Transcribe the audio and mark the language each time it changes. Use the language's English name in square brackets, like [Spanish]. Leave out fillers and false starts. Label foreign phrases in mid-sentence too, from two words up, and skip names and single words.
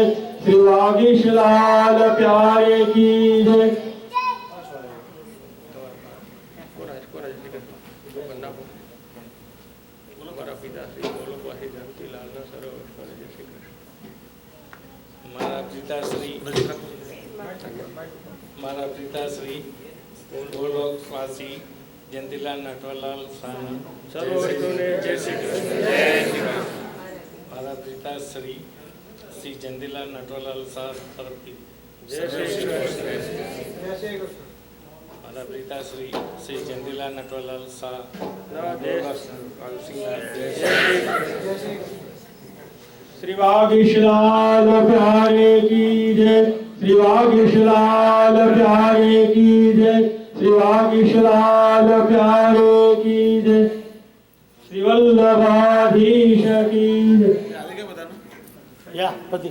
[Hindi] श्री वागीशलाल प्यारे की जय. [Gujarati] બોલો મારા પિતાશ્રી, બોલો ભાઈ જાનકીલાલના સર્વસ્વને જય શ્રી કૃષ્ણ. મારા પિતાશ્રી ગોલોકવાસી જયંતિલાલ નટવરલાલ સાના સર્વસ્વને જય શ્રી કૃષ્ણ. મારા પિતાશ્રી શ્રી જયંતિલાલ નટવરલાલ શાહ તરફથી જય શ્રી કૃષ્ણ. મારા પિતાશ્રી શ્રી જયંતિલાલ નટવરલાલ શાહ [Hindi] श्री वागीशलाल प्यारे की जय. श्री वागीशलाल प्यारे की जय. श्री वागीशलाल प्यारे की जय. श्री वल्लभाधीश की जय. [Gujarati] હાલે કે બધાનું? યા પતિ.